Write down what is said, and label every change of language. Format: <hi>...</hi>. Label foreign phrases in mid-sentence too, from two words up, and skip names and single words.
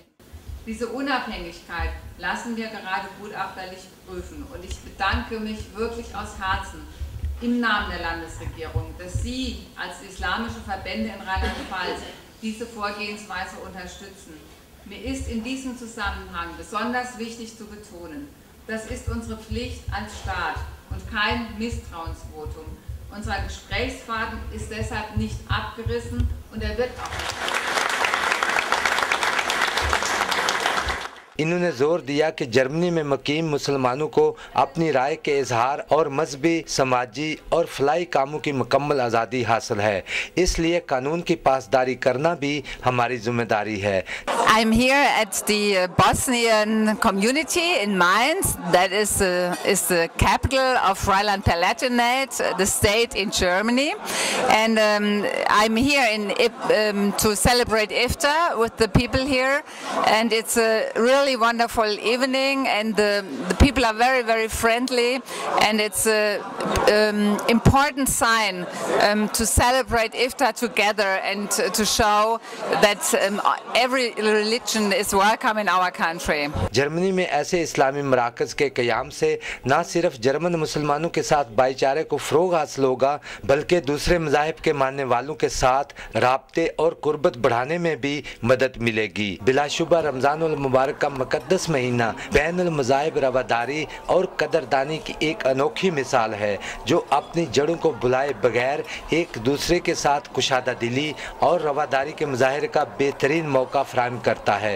<de>Diese Unabhängigkeit lassen wir gerade gutachterlich prüfen und ich bedanke mich wirklich aus Herzen im Namen der Landesregierung, dass Sie als islamische Verbände in Rheinland-Pfalz diese Vorgehensweise unterstützen. Mir ist in diesem Zusammenhang besonders wichtig zu betonen, das ist unsere Pflicht als Staat und kein Misstrauensvotum. Unser Gesprächsfaden ist deshalb nicht abgerissen und er wird auch nicht abgerissen.</de> <ur>انہوں نے زور دیا کہ جرمنی میں مقیم مسلمانوں کو اپنی رائے کے اظہار اور مذہبی، سماجی اور فلاحی کاموں کی مکمل آزادی حاصل ہے، اس لیے قانون کی پاسداری کرنا بھی ہماری ذمہ داری ہے.</ur> <en>I'm here at the Bosnian community in Mainz. That is the capital of Rhineland-Palatinate, the state in Germany. And I'm here to celebrate Iftar with the people here. And it's a really wonderful evening. And the people are very, very friendly. And it's an important sign to celebrate Iftar together and to show that every religion is welcome in our country.</en> <ur>جرمنی میں ایسے اسلامی مراکز کے قیام سے نہ صرف جرمن مسلمانوں کے ساتھ بھائی چارے کو فروغ حاصل ہوگا، بلکہ دوسرے مذاہب کے ماننے والوں کے ساتھ رابطے اور قربت بڑھانے میں بھی مدد ملے گی. بلاشبہ رمضان المبارک کا مقدس مہینہ بین المذاہب رواداری اور قدردانی کی ایک انوکھی مثال ہے، جو اپنی جڑوں کو بھلائے بغیر ایک دوسرے کے ساتھ کشادہ دلی اور رواداری کے مظاہرے کا بہترین موقع فراہم کرتا ہے.</ur>